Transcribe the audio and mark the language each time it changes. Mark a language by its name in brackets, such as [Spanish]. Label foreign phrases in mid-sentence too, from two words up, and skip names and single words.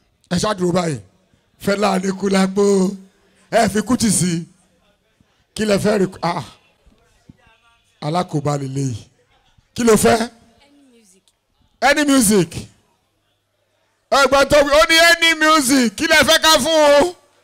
[Yoruba] Ẹ ṣáà dúró báyìí. Fẹlá Aníkúlápó. Ẹ fi Kútì sí. Kí lẹ fẹ́ rí? Ah. Alákòóbá lélẹ́yìí. Kí ló fẹ́? [English] Any music. Any music. [Yoruba] Ẹ gbọ́ tó wí, ó ní [English] any music. [Yoruba] Kí lẹ fẹ́ ká fún o?